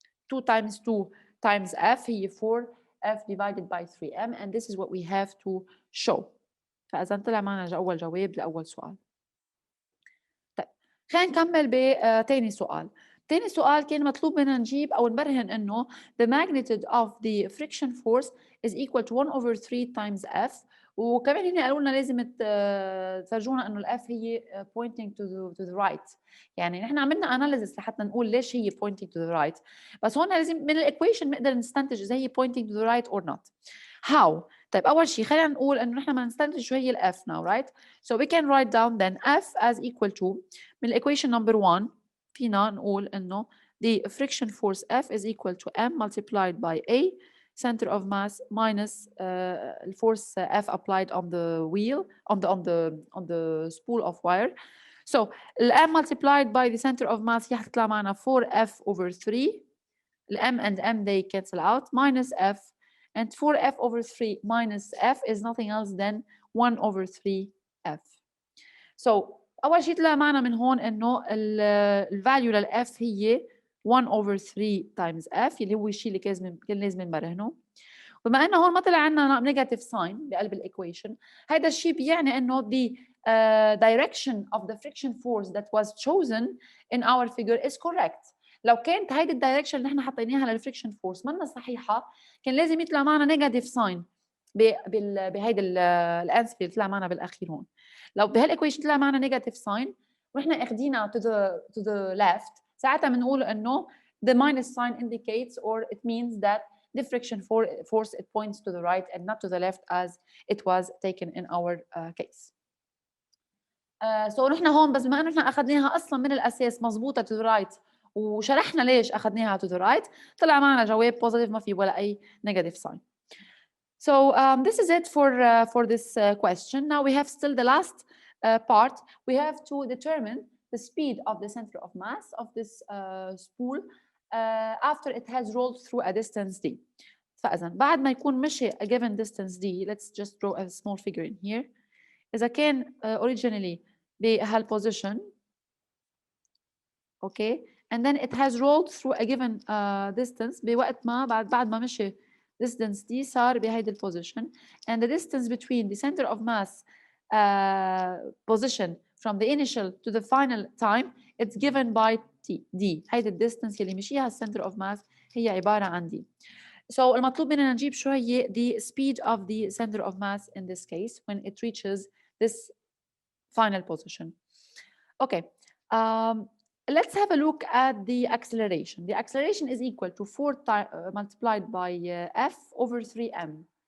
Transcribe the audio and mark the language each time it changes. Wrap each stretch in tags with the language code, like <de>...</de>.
<en>2 times 2 times f</en> <ar>هي</ar> <en>4f divided by 3m, and this is what we have to show.</en> <ar>فإذا طلع معنا أول جواب لأول سؤال. طيب خلينا نكمل بتاني سؤال. تاني سؤال كان مطلوب منا نجيب أو نبرهن إنه</ar> <en>the magnitude of the friction force is equal to 1 over 3 times f.</en> <ar>وكمان هنا قالوا لنا لازم تفرجونا انه الاف هي</ar> <en>pointing to the right.</en> <ar>يعني نحن عملنا analysis لحتى نقول ليش هي pointing to the right، بس هون لازم من الايكويشن نقدر نستنتج اذا هي</ar> <en>pointing to the right or not.</en> <ar>How؟ طيب اول شيء خلينا نقول انه نحن بدنا نستنتج شو هي الاف</ar> <en>now, right? So we can write down then f as equal to</en> <ar>من الايكويشن number 1 فينا نقول انه</ar> <en>the friction force F is equal to m multiplied by a center of mass minus force F applied on the wheel on the spool of wire. So m multiplied by the center of mass هتطلع معنا 4f over 3. m and m they cancel out minus f, and 4f over 3 minus f is nothing else than 1 over 3f.</en> <ar>So أول شيء طلع معنا من هون إنه الفاليو للf هي</ar> <en>1 over 3 times f</en> <ar>اللي هو الشيء اللي كان لازم نبرهنه. وبما انه هون ما طلع عندنا نيجاتيف ساين بقلب الايكويشن، هذا الشيء بيعني انه</ar> <en>the direction of the friction force that was chosen in our figure is correct.</en> <ar>لو كانت هيدي الدايركشن اللي نحن حطيناها للفريكشن فورس منا صحيحه كان لازم يطلع معنا نيجاتيف ساين بهيدي الانسر اللي طلع معنا بالاخير هون. لو بهالايكويشن طلع معنا نيجاتيف ساين ونحن اخذينها to the left ساعتها بنقول انه</ar> <en>the minus sign indicates or it means that the friction force it points to the right and not to the left as it was taken in our case.</en> <ar>So نحن هون بس بما انه نحن اخذناها اصلا من الاساس مضبوطه</ar> <en>to the right</en> <ar>وشرحنا ليش اخذناها to the right طلع معنا جواب positive ما في ولا اي negative sign.</ar> <en>So this is it for this question. Now we have still the last part, we have to determine the speed of the center of mass of this spool after it has rolled through a distance d.</en> <ar>فإذا بعد ما يكون مشي</ar> <en>a given distance d, let's just draw a small figure in here. إذا كان originally بهالposition, okay, and then it has rolled through a given distance</en> <ar>بوقت ما بعد ما مشي distance d صار بهيدي</ar> <en>الposition, and the distance between the center of mass position from the initial to the final time, it's given by d.</en> <ar>هيدي الديستنس اللي مشيها center of mass هي عبارة عن d.</ar> <en>So</en> <ar>المطلوب مننا نجيب شو هي</ar> <en>the speed of the center of mass in this case when it reaches this final position. Okay, let's have a look at the acceleration. The acceleration is equal to 4 multiplied by f over 3m.</en>